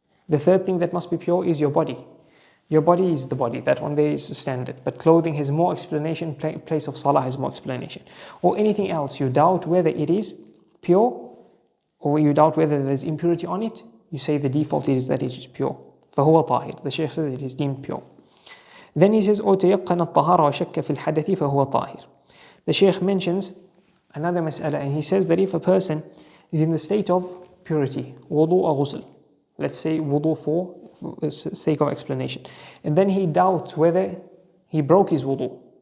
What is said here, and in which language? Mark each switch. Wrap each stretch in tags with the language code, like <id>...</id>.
<en>The third thing that must be pure is your body. Your body is the body, that one there is standard. But clothing has more explanation, place of salah has more explanation. Or anything else, you doubt whether it is pure, or you doubt whether there's impurity on it, you say the default is that it is pure.</en> <ar>فَهُوَ طَاهِرٌ.</ar> <en>The Shaykh says it is deemed pure. Then he says,</en> <ar>أو تيقن الطهارة وشك في الحدث فهو طاهر.</ar> <en>The Shaykh mentions another mas'ala, and he says that if a person is in the state of purity, wudu or ghusl, let's say wudu for sake of explanation, and then he doubts whether he broke his wudu.</en>